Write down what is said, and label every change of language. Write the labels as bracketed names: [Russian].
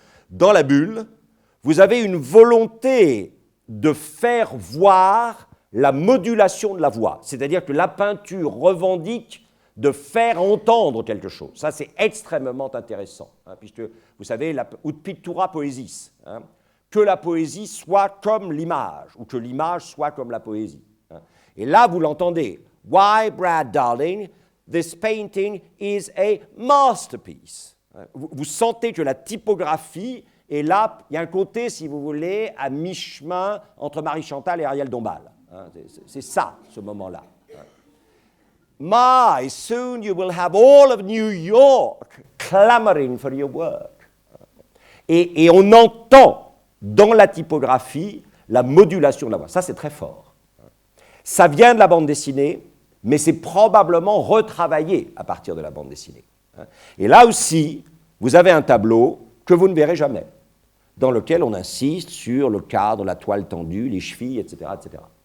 [French] Dans la bulle, vous avez une volonté de faire voir la modulation de la voix. C'est-à-dire que la peinture revendique de faire entendre quelque chose. Ça, c'est extrêmement intéressant, puisque, vous savez, [Latin] ut pictura poesis, [French] que la poésie soit comme l'image, ou que l'image soit comme la poésie. Et là, vous l'entendez. [English] Why, Brad Darling, this painting is a masterpiece. [French] Vous sentez que la typographie, et là, il y a un côté, si vous voulez, à mi-chemin entre Marie-Chantal et Ariel Dombal. C'est ça, ce moment-là. [English] My, soon you will have all of New York clamoring for your work. [French] Et on entend dans la typographie la modulation de la voix. Ça, c'est très fort. Ça vient de la bande dessinée, mais c'est probablement retravaillé à partir de la bande dessinée. Et là aussi, vous avez un tableau que vous ne verrez jamais, dans lequel on insiste sur le cadre, la toile tendue, les chevilles, etc. etc.